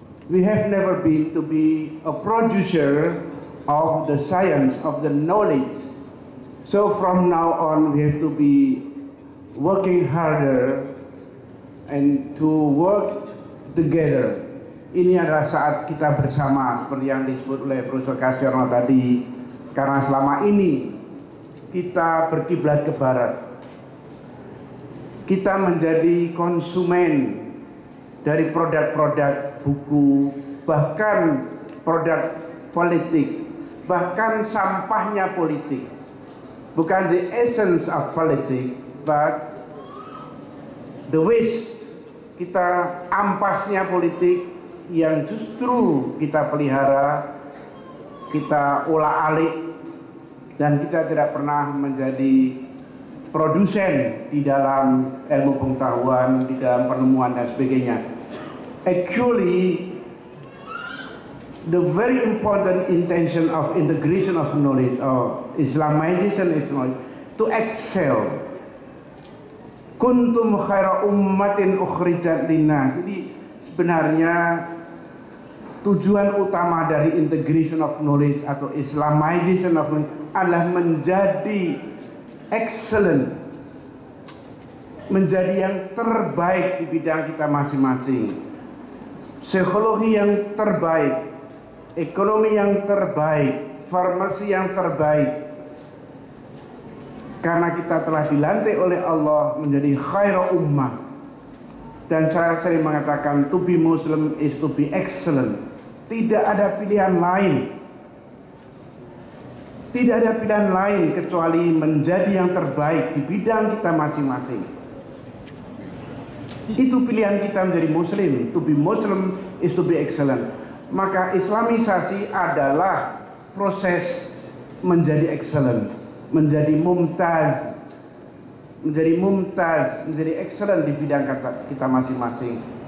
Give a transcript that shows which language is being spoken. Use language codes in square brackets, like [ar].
[en] We have never been to be a producer of the science, of the knowledge. So from now on, we have to be working harder and to work together. [id] Ini adalah saat kita bersama, seperti yang disebut oleh Profesor Kasirno tadi, karena selama ini kita berkiblat ke barat. Kita menjadi konsumen dari produk-produk buku, bahkan produk politik, bahkan sampahnya politik. [en] Bukan the essence of politics, but the waste. [id] Kita ampasnya politik yang justru kita pelihara, kita olah-alik, dan kita tidak pernah menjadi produsen di dalam ilmu pengetahuan, di dalam penemuan dan sebagainya. [en] Actually, the very important intention of integration of knowledge or Islamization is knowledge, to excel. [ar] Kuntum khaira ummatin ukhrijat linnas. [id] Jadi sebenarnya tujuan utama dari [en] integration of knowledge [id] atau [en] Islamization of knowledge [id] adalah menjadi excellent, menjadi yang terbaik di bidang kita masing-masing. Psikologi yang terbaik, ekonomi yang terbaik, farmasi yang terbaik. Karena kita telah dilantik oleh Allah menjadi khairu ummah. Dan saya sering mengatakan, [en] to be Muslim is to be excellent. [id] Tidak ada pilihan lain. Tidak ada pilihan lain kecuali menjadi yang terbaik di bidang kita masing-masing. Itu pilihan kita menjadi Muslim. [en] To be Muslim is to be excellent. [id] Maka Islamisasi adalah proses menjadi excellent, menjadi mumtaz, menjadi excellent di bidang kita masing-masing.